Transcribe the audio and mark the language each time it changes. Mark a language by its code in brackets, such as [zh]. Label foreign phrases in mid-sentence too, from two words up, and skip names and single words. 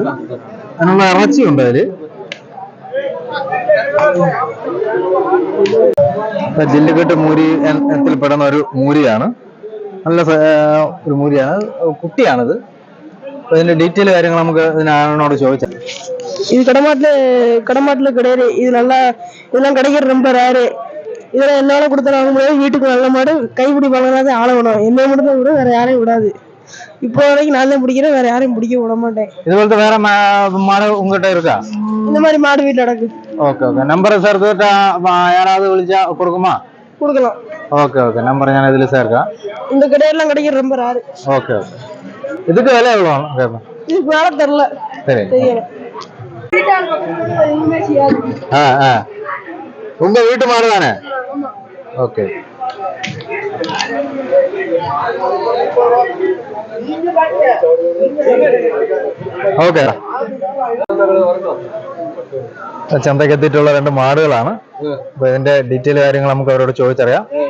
[ml] അതിനുള്ള ഇറച്ചിയുണ്ട് അതില്. ജില്ലിക്കെട്ട് മൂരി ഇനത്തിൽപ്പെടുന്ന ഒരു മൂരിയാണ്. നല്ല ഒരു മൂരിയാണ്. കുട്ടിയാണിത്. ഇതിന്റെ ഡീറ്റെയിൽ കാര്യങ്ങൾ നമുക്ക് ഇതിനോട് ചോദിച്ചാൽ. [ta] இது கடமாட்டுல கிடையாது. இதெல்லாம் கிடைக்கிற ரொம்ப ரேரு. இதெல்லாம் என்னால கொடுத்த வாங்க முடியாது. வீட்டுக்கு நல்ல மாடு கைப்பிடி பழகாத ஆள விடும். என்னை மட்டும் தான் விட, வேற யாரையும் விடாது. இப்போ வரைக்கும் நான் தான் பிடிக்கிறேன், வேற யாரையும் பிடிக்க விட மாட்டேன். இது போல வேற மாடு உங்ககிட்ட இருக்கா? இந்த மாதிரி மாடு வீட்டுல நடக்கு. [en] okay okay. [ta] நம்பரை சேர்த்துட்டா யாராவது விളിച്ചാ கொடுக்குமா? கொடுக்கலாம். [en] okay okay. [ml] நம்பர் ഞാൻ ഇതിൽ ചേർക്കാം. [ta] இந்த கடையெல்லாம் கிடைக்கிற ரொம்ப ரேரு. [en] okay okay. [ta] இதுக்கு விலை எவ்வளவு கேட்பேன்? இதுக்கு வேலை தெரியல. சரி. உங்க வீட்டு மாடு தானே? ஓகே. [ml] ഓക്കെ. ചന്തയ്ക്ക് എത്തിയിട്ടുള്ള 2 മാടുകളാണ്. അപ്പൊ ഇതിന്റെ ഡീറ്റെയിൽ കാര്യങ്ങൾ നമുക്ക് അവരോട് ചോദിച്ചറിയാം.